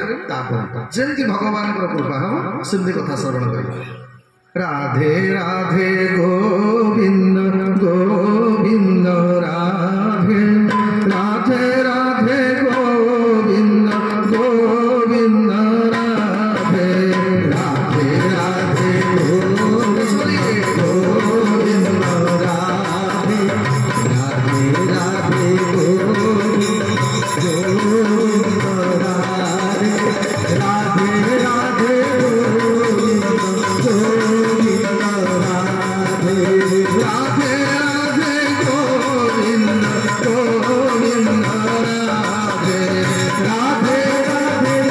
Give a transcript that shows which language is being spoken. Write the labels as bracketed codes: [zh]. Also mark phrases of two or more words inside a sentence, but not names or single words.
[or] ତାପରେ ଯେମିତି ଭଗବାନଙ୍କର କୃପା ହେବ ସେମିତି କଥା ଶ୍ରବଣ କରିବେ। ରାଧେ ରାଧେ ଗୋବିନ୍ଦ ଗୋବିନ୍ଦ ରାଧେ ରାଧେ ରାଧେ ଗୋବିନ୍ଦ ଗୋବିନ୍ଦ ରାଧେ ରାଧେ রাধে গোবিন্দ রাধে রাধে রাধে গোবিন্দ গোবিন্দ রাধে রাধে রাধে গোবিন্দ গোবিন্দ রাধে রাধে রাধে গোবিন্দ গোবিন্দ রাধে রাধে রাধে